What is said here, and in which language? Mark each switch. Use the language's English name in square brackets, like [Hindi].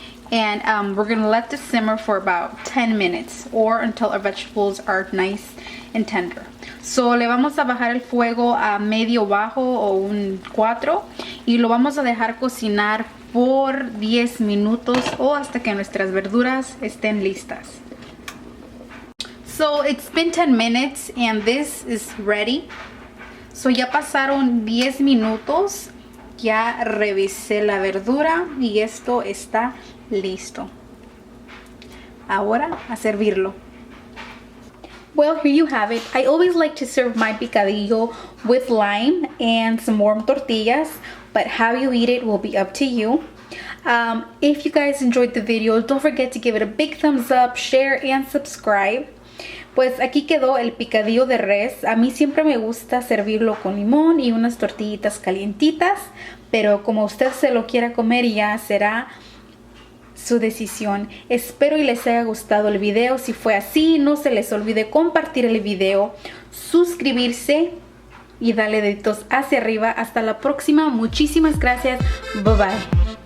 [English] And we're going to let this simmer for about 10 minutes or until our vegetables are nice and tender. [Spanish] So le vamos a bajar el fuego a medio bajo o un 4 y lo vamos a dejar cocinar por 10 minutos o hasta que nuestras verduras estén listas. [English] So it's been 10 minutes and this is ready. [Spanish] So ya pasaron 10 minutos, ya revisé la verdura y esto está listo. Ahora a servirlo. [English] Well, here you have it. I always like to serve my picadillo with lime and some warm tortillas, but how you eat it will be up to you. If you guys enjoyed the video, don't forget to give it a big thumbs up, share, and subscribe. [Spanish] Pues aquí quedó el picadillo de res. A mí siempre me gusta servirlo con limón y unas tortillitas calientitas, pero como usted se lo quiera comer ya será su decisión. Espero y les haya gustado el video. Si fue así, no se les olvide compartir el video, suscribirse y darle deditos hacia arriba. Hasta la próxima. Muchísimas gracias. Bye bye.